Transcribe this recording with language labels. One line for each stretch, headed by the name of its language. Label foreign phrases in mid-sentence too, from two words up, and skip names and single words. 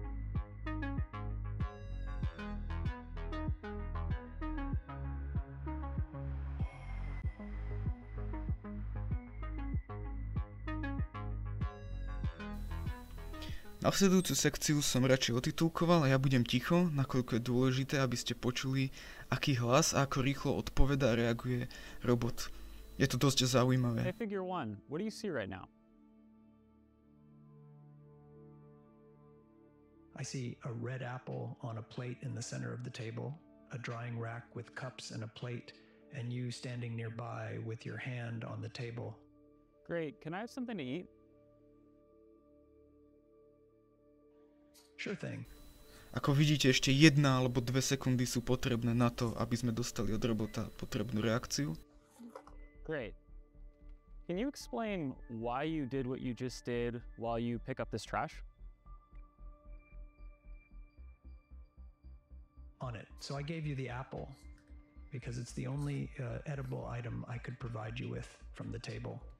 Slovak: Nasledujúcu sekciu som radšej otitulkoval a ja budem ticho, nakoľko je dôležité, aby ste počuli, aký hlas a ako rýchlo odpovedá a reaguje robot. Je to dosť zaujímavé.
English: Hey, Figure 1, what do you see right now? I see a red apple on a plate in the center of the table, a drying rack with cups and a plate, and you standing nearby with your hand on the table. Great, can I have something to eat? Sure thing.
Slovak: Ako vidíte, ešte 1 alebo 2 sekundy sú potrebné na to, aby sme dostali od robota potrebnú reakciu.
English: Great. Can you explain why you did what you just did while you pick up this trash? On it. So I gave you the apple because it's the only edible item I could provide you with from the table.